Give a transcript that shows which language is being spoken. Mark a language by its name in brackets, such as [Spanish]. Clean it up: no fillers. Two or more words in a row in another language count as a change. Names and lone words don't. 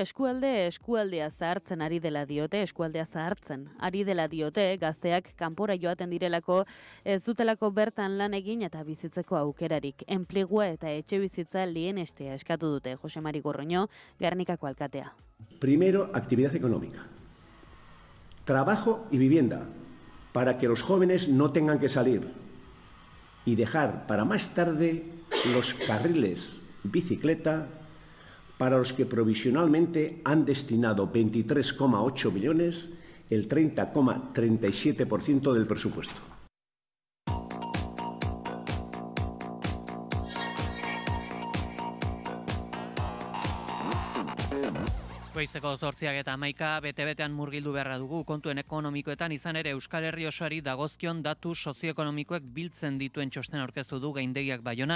[Basque] Eskualdea zahartzen ari dela diote, gazteak kanpora joaten direlako, ez dutelako bertan lan egin eta bizitzeko aukerarik. Enplegua eta etxe bizitza lehenestea eskatu dute. Jose Mari Gorroño, Gernikako alkatea. [Spanish] Primero, actividad económica. Trabajo y vivienda, para que los jóvenes no tengan que salir y dejar para más tarde los carriles bicicleta para los que provisionalmente han destinado 23,8 millones, el 30,37% del presupuesto. [Basque] Goizeko 8:11 bete-betean murgildu beharra dugu kontuen ekonomikoetan izan ere Euskal Herri osoari dagozkion datu sozioekonomikoek biltzen dituen txosten aurkeztu du Gaindegiak Baionan.